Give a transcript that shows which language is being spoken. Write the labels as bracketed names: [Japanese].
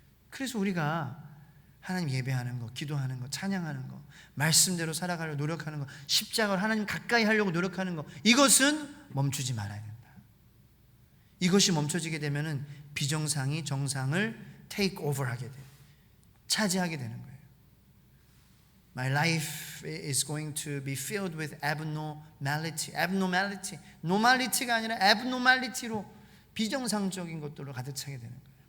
[Korean] 그래서 우리가 하나님 예배하는 거, 기도하는 거, 찬양하는 거, 말씀대로 살아가려고 노력하는 거, 십자가를 하나님 가까이 하려고 노력하는 거, 이것은 멈추지 말아야 된다. 이것이 멈춰지게 되면은 비정상이 정상을 [English] take over [Korean] 하게 돼요. 차지하게 되는 거예요. [English] My life is going to be filled with abnormality. abnormality. [Korean] normality가 아니라 abnormality로 비정상적인 것들로 가득 차게 되는 거예요.